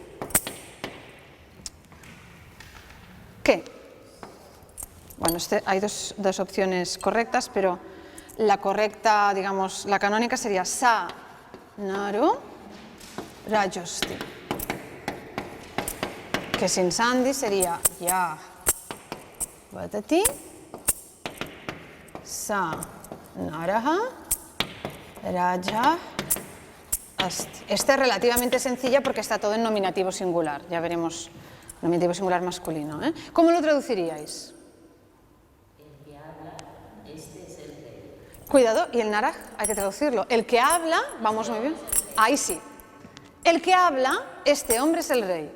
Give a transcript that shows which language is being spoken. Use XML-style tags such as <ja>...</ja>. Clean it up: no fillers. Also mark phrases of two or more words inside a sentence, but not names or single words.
<es>¿Qué? Bueno, hay dos opciones correctas, pero la correcta, digamos, la canónica sería</es> <sa>स नरो राजास्ति,</sa> <es>que sin Sandy sería</es> <sa>यः वदति स नरः राजा अस्ति.</sa> <es>Esta es relativamente sencilla porque está todo en nominativo singular, ya veremos, nominativo singular masculino. ¿Cómo lo traduciríais? Cuidado, y el naraj hay que traducirlo. El que habla, vamos muy bien, ahí sí. El que habla, este hombre es el rey.</es>